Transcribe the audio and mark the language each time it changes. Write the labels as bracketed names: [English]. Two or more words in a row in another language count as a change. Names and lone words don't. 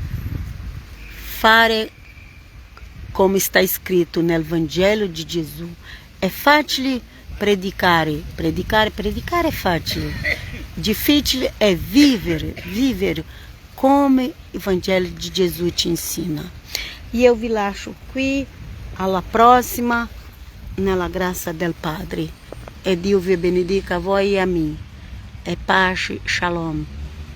[Italian] Fare come sta scritto nel Vangelo di Gesù. È facile predicare è facile. Difficile è vivere come il Vangelo di Gesù ci ensina. E eu vi lascio qui, alla prossima, nella grazia del Padre. E Dio vi benedica a voi e [Portuguese] a mim. [Italian] E pace, shalom.